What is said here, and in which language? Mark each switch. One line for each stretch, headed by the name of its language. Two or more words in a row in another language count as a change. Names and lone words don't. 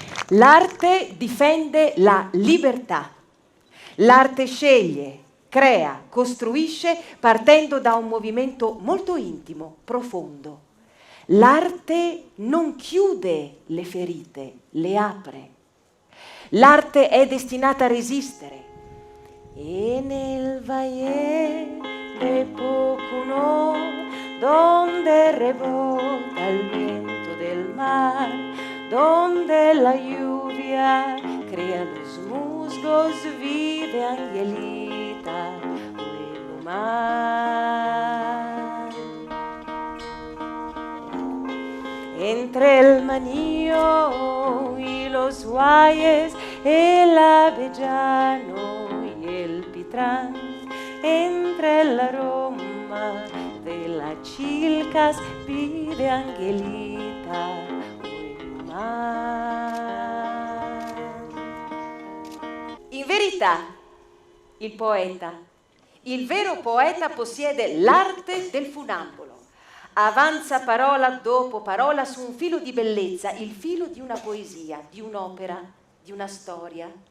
Italian: L'arte difende la libertà. L'arte sceglie, crea, costruisce partendo da un movimento molto intimo, profondo. L'arte non chiude le ferite, le apre. L'arte è destinata a resistere.
Spanish: E nel valle de Pocono, donde rebota el viento del mar, donde la lluvia crea los musgos, vive Angelita Huelumar. Entre el manío y los guayes, el avellano y el pitrán, entre el aroma de las chilcas, vive Angelita Huelumar.
Italian: In verità, il poeta, il vero poeta possiede l'arte del funambolo. Avanza parola dopo parola su un filo di bellezza, il filo di una poesia, di un'opera, di una storia.